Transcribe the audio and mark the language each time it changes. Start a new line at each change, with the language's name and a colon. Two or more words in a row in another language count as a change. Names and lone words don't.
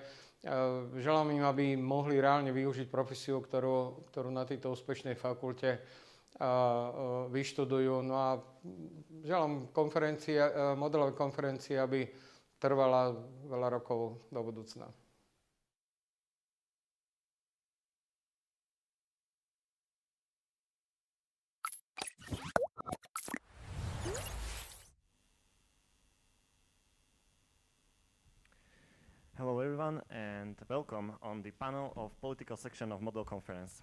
Slovak: Želám im, aby mohli reálne využiť profesiu, ktorú na tejto úspešnej fakulte vyštudujú. No a želám modelovej konferencii, aby trvala veľa rokov do budúcna.
English: Hello everyone and welcome on the panel of political section of Model Conference.